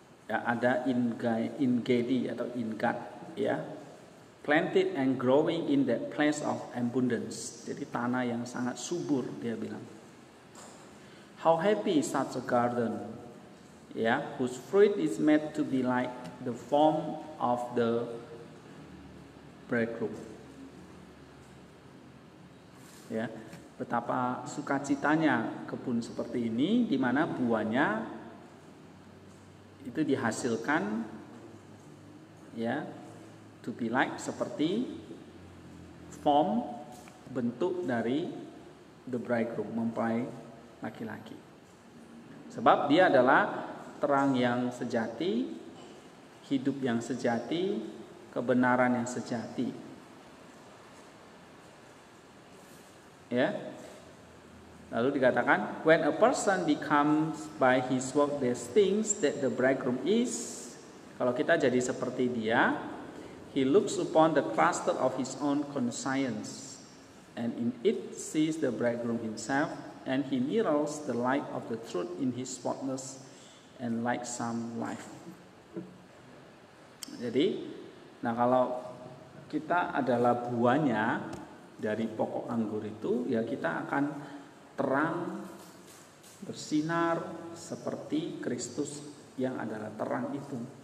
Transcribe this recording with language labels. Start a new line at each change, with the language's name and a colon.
English: Ya,
Indonesian: ada ingedi atau ingat,
English: ya, planted and growing in the place of abundance.
Indonesian: Jadi tanah yang sangat subur, dia bilang.
English: How happy is such a garden, ya, whose fruit is made to be like the form of the bridegroom.
Indonesian: Ya, betapa sukacitanya kebun seperti ini, di mana buahnya itu dihasilkan, ya,
English: to be like,
Indonesian: seperti form, bentuk dari
English: the bridegroom,
Indonesian: mempelai laki-laki. Sebab dia adalah terang yang sejati, hidup yang sejati, kebenaran yang sejati. Ya. Lalu dikatakan,
English: when a person becomes by his work these things that the bridegroom is,
Indonesian: kalau kita jadi seperti dia,
English: he looks upon the cluster of his own conscience, and in it sees the bridegroom himself, and he mirrors the light of the truth in his spotless and lightsome life.
Indonesian: Jadi, nah kalau kita adalah buahnya dari pokok anggur itu, ya kita akan terang, bersinar seperti Kristus yang adalah terang itu.